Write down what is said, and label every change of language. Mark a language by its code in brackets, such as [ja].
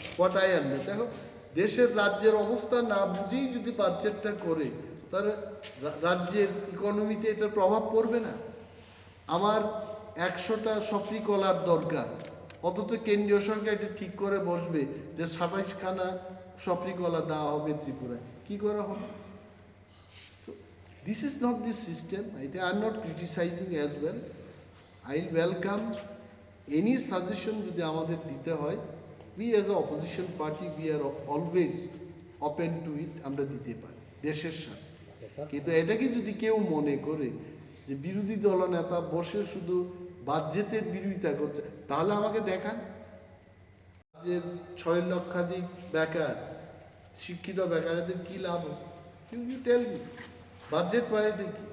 [en] what I under, [bn] দেখো দেশের রাজ্যের অবস্থা না বুঝেই যদি বাজেটটা করে তাহলে রাজ্যের ইকোনমিতে এটার প্রভাব পড়বে না। আমার 100টা সফরি কলার দরকার, অথচ কেন্দ্রীয় সরকার এটা ঠিক করে বসবে যে 27খানা সফরি কলা দেওয়া হবে ত্রিপুরায়, কি করা হবে? [en] This is not the system. I am not criticizing as well. I will welcome any suggestion [bn] যদি আমাদের দিতে হয়। [en] We as a opposition party, we are always open to it. [bn] আমরা দিতে পারি দেশের সাথে। কিন্তু এটাকে যদি কেউ মনে করে যে বিরোধী দলনেতা বসে শুধু বাজেটের বিরোধিতা করছে, তাহলে আমাকে দেখান যে 6 লক্ষাধিক বেকার, শিক্ষিত বেকারদের কি লাভ? [en] You tell me. [bn] বাজেট মানে কি?